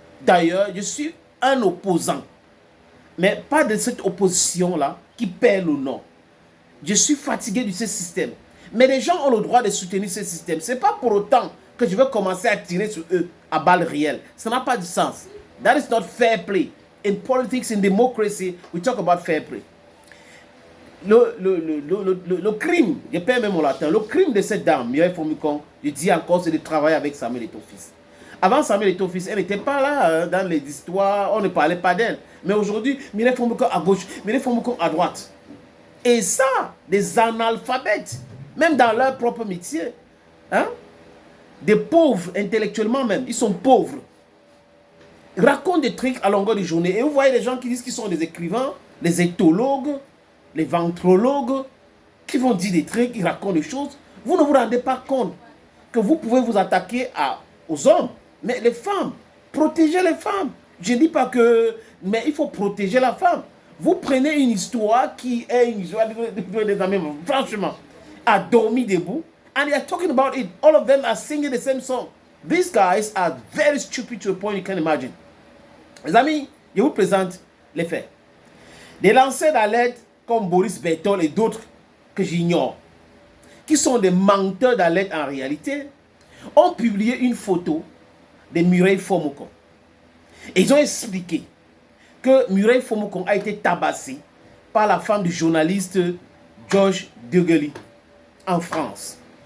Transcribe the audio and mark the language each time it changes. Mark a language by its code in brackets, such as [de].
[fr] D'ailleurs, je suis un opposant. Mais pas de cette opposition-là qui perd le nom. Je suis fatigué de ce système. Mais les gens ont le droit de soutenir ce système. Ce n'est pas pour autant que je vais commencer à tirer sur eux à balles réelles. Ça n'a pas de sens. [en] That is not fair play. In politics, in democracy, we talk about fair play. [fr] Le crime, je perds même mon latin, le crime de cette dame, Mireille Formokon, je dis encore, c'est de travailler avec Samuel Eto'o-Fils. Avant Samuel Eto'o-Fils, elle n'était pas là dans les histoires, on ne parlait pas d'elle. Mais aujourd'hui, Mireille Formokon à gauche, Mireille Formokon à droite. Et ça, des analphabètes, même dans leur propre métier, hein? Des pauvres intellectuellement même, ils sont pauvres. Ils racontent des trucs à longueur de journée. Et vous voyez les gens qui disent qu'ils sont des écrivains, les éthologues, les ventrologues, qui vont dire des trucs, ils racontent des choses. Vous ne vous rendez pas compte que vous pouvez vous attaquer aux hommes, mais les femmes, protégez les femmes. Je ne dis pas que, mais il faut protéger la femme. Vous prenez une histoire qui est une histoire des amis, franchement, a dormi debout, [en] and they are talking about it. All of them are singing the same song. These guys are very stupid to a point you can imagine. [fr] Les amis, je vous présente les faits. Des lanceurs d'alerte comme Boris Berthold et d'autres que j'ignore, qui sont des menteurs d'alerte en réalité, ont publié une photo de Mireille Formokon. Et ils ont expliqué que Mireille Formokon a été tabassée par la femme du journaliste Georges Dugely en France.